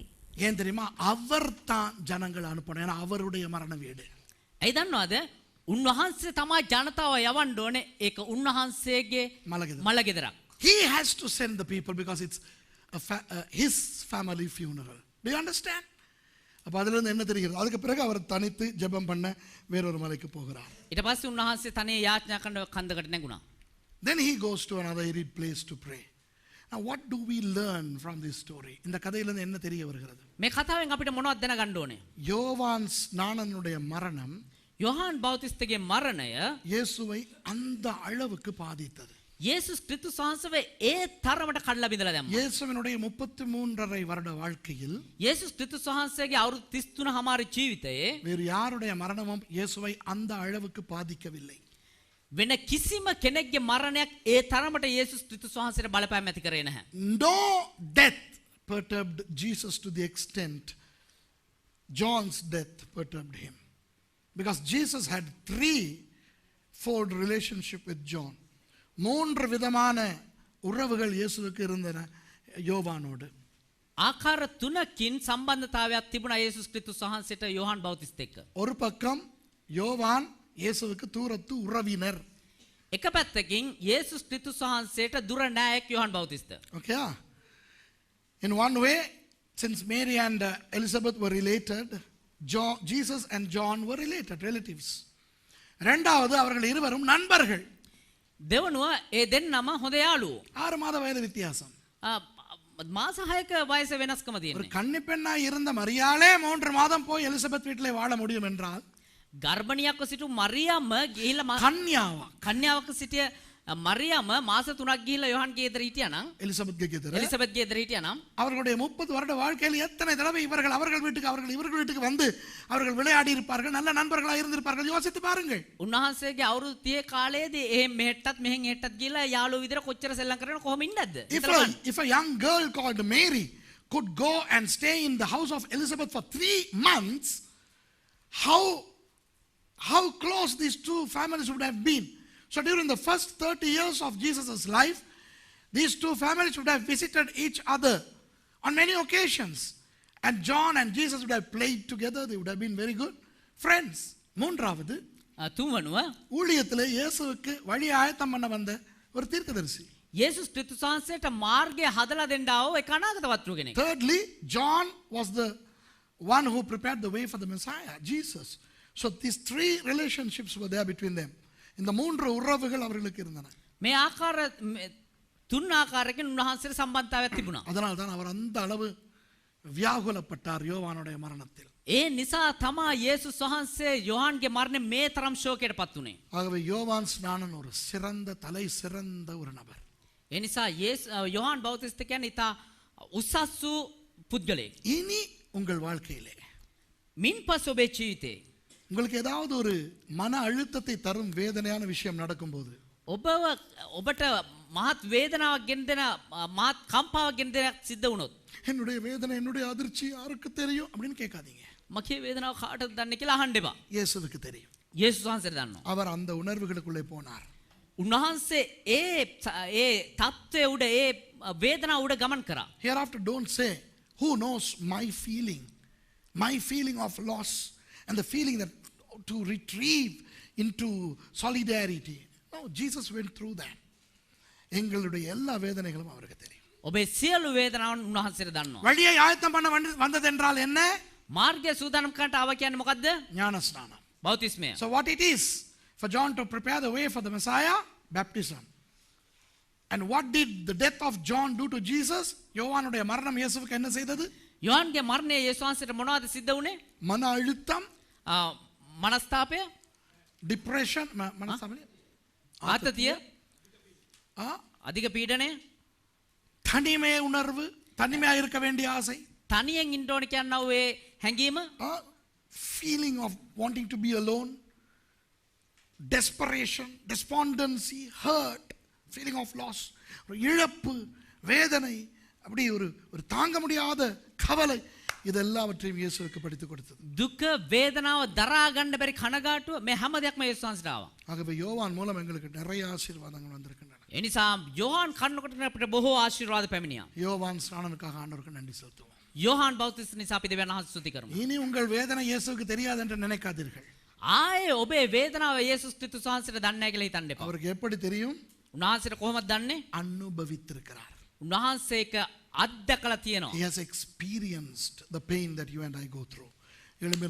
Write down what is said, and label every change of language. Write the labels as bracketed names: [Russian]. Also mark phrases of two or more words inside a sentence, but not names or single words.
[Tamil] ஏன் தெரியுமா? அவர் தான் ஜனங்களை அனுப்பணும். ஏன்னா அவருடைய மரண வீடு. [Sinhala] ඇයි දන්නවද? උන්වහන්සේ තමයි ජනතාව යවන්න ඕනේ. ඒක උන්වහන්සේගේ මල ගෙදරක්. [English] He has to send the people because it's his family funeral. Do you understand? [Tamil] அப்ப அதுல இருந்து என்ன தெரிகிறது? அதுக்கு பிறகு அவர் தனித்து ஜெபம் பண்ண வேறொரு மலைக்கு போகிறார். [Sinhala] ඊට පස්සේ උන්වහන්සේ තනිය යාඥා කරන කන්දකට නැගුණා. [English] Then he goes to another arid place to pray. Now what do we learn from this story? [Tamil] இந்த கதையில இருந்து என்ன தெரிய வருகிறது? [Sinhala] මේ කතාවෙන් අපිට මොනවද දැනගන්න ඕනේ? [Tamil] யோவான் ஸ்நானனுடைய மரணம் [Sinhala] යොහාන් බෞතිස්තගේ මරණය [Tamil] இயேசுவை அந்த அளவுக்கு பாதித்தது. [Sinhala] යේසුස් ක්‍රිස්තුස් වහන්සේව ඒ තරමට කඩලා බිඳලා දැම්මා. [Tamil] இயேசுவினுடைய 33.5 வருட வாழ்க்கையில் [Sinhala] යේසුස් ක්‍රිස්තුස් වහන්සේගේ අවුරුදු 33 හමාර ජීවිතයේ [Tamil] வேறு யாருடைய மரணமும் இயேசுவை அந்த அளவுக்கு பாதிக்கவில்லை. [Sinhala] වෙන කිසිම කෙනෙක්ගේ මරණයක් ඒ තරමට යේසුස් ක්‍රිස්තුස් වහන්සේට බලපෑම් ඇති කරේ නැහැ. [English] No death perturbed Jesus to the extent John's death perturbed him. Because Jesus had threefold relationship with John. [Tamil] 3 விதமான உறவுகள் இயேசுவுக்கு இருந்தன யோவானோடு. [Sinhala] ආකාර 3කින් සම්බන්ධතාවයක් තිබුණා යේසුස් ක්‍රිස්තුස් වහන්සේට යොහාන් බෞතිස්ත එක්ක. [Tamil] ஒரு பக்கம் யோவான் இயேசுவுக்கு தூரத்து உறவினர். [Sinhala] එක පැත්තකින් යේසුස් ක්‍රිස්තුස් වහන්සේට දුර නෑයෙක් යොහාන් බෞතිස්ත. [English] Okay? In one way, since Mary and Elizabeth were related, Jesus and John were related, relatives. [Tamil] இரண்டாவது அவர்கள் இருவரும் நண்பர்கள். [Sinhala] දෙවනුව ඒ දෙන්නම හොඳ යාළුවෝ. [Tamil] 6 மாத வயது வித்தியாசம். [Sinhala] මාස 6ක වයස වෙනස්කම [Tamil] ஒரு [Sinhala] තියෙනවා. [Tamil] கன்னி பெண்ணாய் இருந்த மரியாளே 3 மாதம் போய் எலிசபெத் வீட்டிலே வாழ முடியும் என்றால் [Sinhala] ගර්භණියක්ව සිටු මරියම්ම ගිහිල්ලා [Tamil] கன்யாவா [Sinhala] කන්‍යාවක සිටිය මරියම මාස 3ක් ගිහිල්ලා යොහන්ගේ ගෙදර හිටියා නම් [Tamil] எலிசபெத் கேக்குது [Sinhala] එලිසබෙත් ගෙදර හිටියා නම් [Tamil] அவர்களுடைய 30 வருட வாழ்க்கையில் எத்தனை தடவை அவர்கள் வீட்டுக்கு வந்து அவர்கள் விளையாடி இருப்பார்கள் நல்ல நண்பர்களாக இருந்திருப்பார்கள் யோசித்து பாருங்கள் [Sinhala] උන්වහන්සේගේ අවුරුදු 30 කාලයේදී ඒ මෙහෙට්ටත් මෙහෙන් එහෙට්ටත් ගිහිල්ලා යාළුවෝ විතර කොච්චර සෙල්ලම් කරන කොහොම ඉන්නද [English] if a young girl called Mary could go and stay in the house of Elizabeth for 3 months, how close these two families would have been. So during the first 30 years of Jesus' life, these two families would have visited each other on many occasions. And John and Jesus would have played together. They would have been very good friends. [Tamil] மூன்றாவது [Sinhala] තුන්වනුව [Tamil] ஊழியத்திலே இயேசுவுக்கு வழி ஆயத்தம் பண்ண வந்த ஒரு தீர்க்கதரிசி. [Sinhala] යේසුස් ක්‍රිස්තුස් වහන්සේට මාර්ගය හදලා දෙන්න ආව ඒ අනාගත වතුරු කෙනෙක්. [English] Thirdly, John was the one who prepared the way for the Messiah, Jesus. So these three relationships were there between them. [Tamil] இந்த மூன்று உறவுகள் அவர்களுக்கு இருந்தன. [Sinhala] මේ ආකාර තුන් ආකාරයකින් උන්වහන්සේට සම්බන්ධතාවයක් තිබුණා. [Tamil] அதனால தான் அவர் அந்த அளவு வியாகுலப்பட்டார் யோவானுடைய மரணத்தில். [Sinhala] ඒ නිසා තමයි යේසුස් වහන්සේ යොහන්ගේ මරණය මේ තරම් ශෝකයටපත් උනේ. [Tamil] ஆகவே யோவான் ஸ்நானன் ஒரு சிறந்த தலை சிறந்த ஒரு நபர். [Sinhala] ඒ නිසා යොහන් බෞතිස්ත කියන්නේ ඉතා උසස් වූ පුද්ගලයෙක්. [Tamil] இனி உங்கள் வாழ்க்கையிலே [Sinhala] මින් පස්සේ ඔබේ ජීවිතේ [Tamil] உங்களுக்கு ஏதாவது ஒரு மன அழுத்தத்தை தரும் வேதனையான விஷயம் நடக்கும்போது [Sinhala] ඔබට මහත් වේදනාවක් ගෙන දෙන මහත් කම්පාවක් ගෙන දෙනක් සිද්ධ වුණොත් [Tamil] என்னுடைய வேதனை என்னுடைய அதிர்ச்சி யாருக்கு தெரியும் அப்படின்னு கேட்காதீங்க. [Sinhala] මගේ වේදනාව කාටද දන්නේ කියලා අහන්න එපා. [Tamil] இயேசுவுக்கு தெரியும். [Sinhala] යේසුස් වහන්සේට දන්නවා. [Tamil] அவர் அந்த உணர்வுகளுக்குள்ளே போனார். [Sinhala] උන්වහන්සේ ඒ தත්ත්වය උඩ ඒ වේදනාව උඩ ගමන් කරා. [English] Hereafter don't say who knows my feeling of loss and the feeling that to retrieve into solidarity. No, Jesus went through that. [Tamil] எங்களுடைய எல்லா வேதனைகளும் அவருக்கு தெரியும். [Sinhala] ඔබේ සියලු වේදනාවන් උන්වහන්සේට දන්නවා. [Tamil] வழியை ஆயத்தம் பண்ண வந்தது என்றால் என்ன? [Sinhala] මාර්ගය සූදානම් කරන්නට ආව කියන්නේ මොකද්ද? [Tamil] ஞானஸ்நானம். [Sinhala] බෞතිස්මය. [English] So what it is for John to prepare the way for the Messiah? Baptism. And what did the death of John do to Jesus? [Tamil] யோவானுடைய மரணம் இயேசுவுக்கு என்ன செய்தது? [Sinhala] යොහන්ගේ මරණය යේසුස් වහන්සේට මොනවද සිද්ධ වුනේ? [Tamil] மன அழுத்தம், [Sinhala] මනස්තාපය, [Tamil] டிப்ரெஷன், மனஸ்தாபம், [Sinhala] ආතතිය, අධික පීඩනය, [Tamil] தனிமை உணர்வு, தனிமையா இருக்க வேண்டிய ஆசை, [Sinhala] තනියෙන් ඉන්න ඕන කියනවා ඒ හැඟීම, [English] feeling of wanting to be alone, desperation, despondency, hurt, feeling of loss, [Tamil] இழப்பு, வேதனை, அப்படி ஒரு தாங்க முடியாத கவலை, இதெல்லாவற்றையும் இயேசுவுக்கு படித்து கொடுத்தது. [Sinhala] දුක වේදනාව දරා ගන්න බැරි කනගාටුව මේ හැම දෙයක්ම යේසුස් වහන්සේට ආවා. [Tamil] ஆகவே யோவான் மூலம் எங்களுக்கு நிறைய ஆசீர்வாதங்கள் வந்திருக்கின்றன. [Sinhala] ඒ නිසා යොහන් කන්නකොට අපිට බොහෝ ආශිර්වාද පැමිණියා. [Tamil] யோவான் ஸ்நானனுக்காக ஆண்டவருக்கு நன்றி செலுத்துவோம். [Sinhala] යොහන් බෞතිස්ත නිසා අපි දෙවියන් වහන්සේ ස්තුති කරමු. [Tamil] இனி உங்கள் வேதனை இயேசுவுக்கு தெரியாது என்று நினைக்காதீர்கள். [Sinhala] ආයේ ඔබේ වේදනාව යේසුස් ක්‍රිස්තුස් වහන්සේට දන්නේ නැහැ කියලා හිතන්න එපා. [Tamil] அவருக்கு எப்படி தெரியும்? [Sinhala] උන්වහන්සේට කොහොමද දන්නේ? [Tamil] அனுபவித்திருக்கிறார். [Sinhala] උන්වහන්සේ ඒක අත්දකලා තියෙනවා. [English] He has experienced the pain that you and I go through.